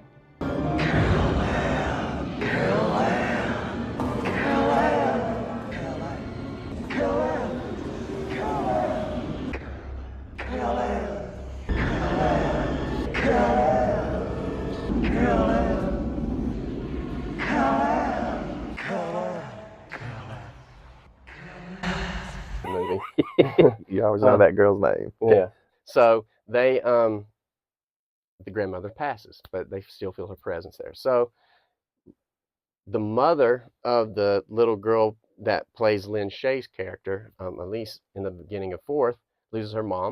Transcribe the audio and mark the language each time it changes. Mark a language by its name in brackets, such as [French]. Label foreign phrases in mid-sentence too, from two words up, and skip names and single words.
[English] Carol Ann. Carol Ann. Carol Ann. Carol Ann. Carol Ann. Carol Ann. Carol Ann. Carol Ann. Carol Ann. Movie. You always know that girl's name. Yeah. So they, the grandmother passes, but they still feel her presence there. So the mother of the little girl that plays Lynn Shays' character, Elise, in the beginning of fourth, loses her mom.